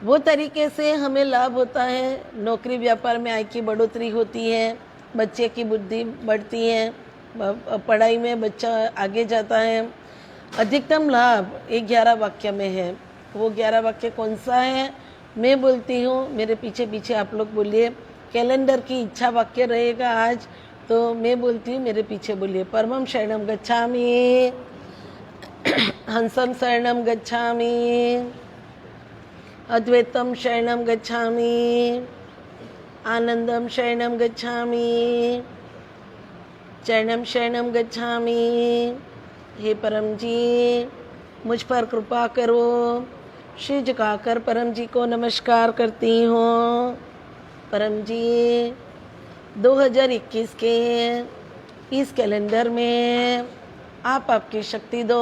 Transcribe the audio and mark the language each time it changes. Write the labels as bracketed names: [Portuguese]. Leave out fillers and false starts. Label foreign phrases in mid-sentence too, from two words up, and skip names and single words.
[Hindi] वो तरीके से हमें लाभ होता है। नौकरी व्यापार में आय की बढ़ोतरी होती है, बच्चे की बुद्धि बढ़ती है, पढ़ाई में बच्चा आगे जाता है। अधिकतम लाभ एक 11 वाक्य में है। वो 11 वाक्य कौन सा है मैं बोलती हूँ, मेरे पीछे पीछे आप लोग बोलिए। कैलेंडर की इच्छा वाक्य रहेगा आज, तो मैं बोलती हूँ, मेरे पीछे बोलिए। [Sanskrit] परमं शरणं गच्छामि, हंसं शरणं गच्छामि, अद्वैतं शरणं गच्छामि, आनंदं शरणं गच्छामि, चरणं शरणं गच्छामि। [Hindi] हे परम जी, मुझ पर कृपा करो। श्री झुकाकर परम जी को नमस्कार करती हूँ। परम जी, 2021 के इस कैलेंडर में आप आपकी शक्ति दो।